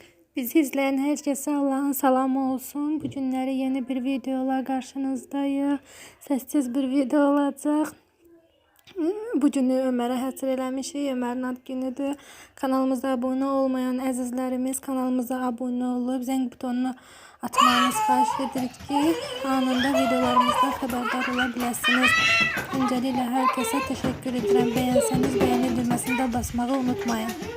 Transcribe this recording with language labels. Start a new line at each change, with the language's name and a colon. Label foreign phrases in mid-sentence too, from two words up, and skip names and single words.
Turkish: Bizi izleyen herkese Allah'ın salamı olsun. Bu günleri yeni bir videola karşınızdayız. Sessiz bir video olacak.
Azerbaijani: Bu günü Ömer'e həsr eləmişik. Ömer'in ad günüdür. Kanalımıza abone olmayan əzizlərimiz kanalımıza abone olup zəng butonunu atmanızı xahiş edirik ki, anında videolarımızdan xəbərdar ola biləsiniz. Öncəliklə hər kəsə təşəkkür edirəm. Bəyənsəniz beğeni düyməsini də basmağı unutmayın.